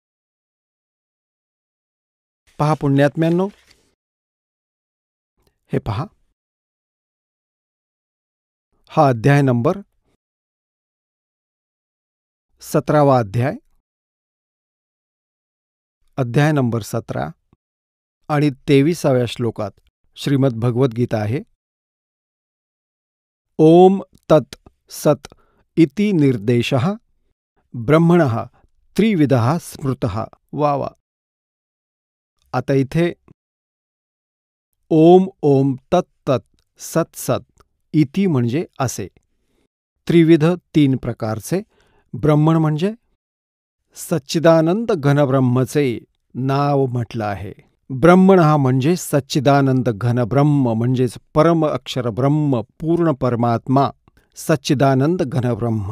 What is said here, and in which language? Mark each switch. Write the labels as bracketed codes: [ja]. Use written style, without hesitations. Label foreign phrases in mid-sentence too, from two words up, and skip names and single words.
[mr] पहा पुण्यात्म्यांनो, हे पहा, हा अध्याय नंबर 17वा अध्याय, अध्याय नंबर 17 आणि 23व्या श्लोकात श्रीमद भगवद्गीता आहे. [sa] ओम तत् सत् इति निर्देशः ब्रह्मणः त्रिविधः स्मृतः. [mr] वा वा. आता इथे [sa] ओम ओम तत् तत् सत् सत् [mr] इति म्हणजे असे, त्रिविध 3 प्रकारचे, ब्रह्मण म्हणजे सच्चिदानंद घनब्रह्मचे नाव म्हटलं आहे. ब्रह्मण हा म्हणजे सच्चिदानंद घन ब्रह्म, म्हणजेच परम अक्षर ब्रह्म, पूर्ण परमात्मा, सच्चिदानंद घन ब्रह्म.